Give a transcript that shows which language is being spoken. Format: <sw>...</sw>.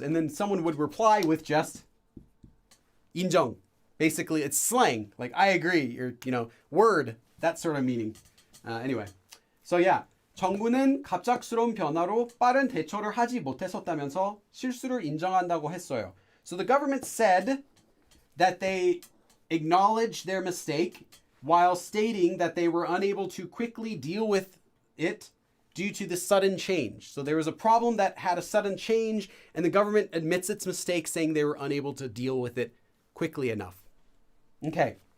<en>And then someone would reply with just 인정. Basically, it's slang, like I agree, or, word, that sort of meaning. Anyway, so yeah.</en> <ko>정부는 갑작스러운 변화로 빠른 대처를 하지 못했었다면서 실수를 인정한다고 했어요.</ko> <en>So the government said that they acknowledged their mistake while stating that they were unable to quickly deal with it due to the sudden change. So there was a problem that had a sudden change, and the government admits its mistake, saying they were unable to deal with it quickly enough. Okay.</en>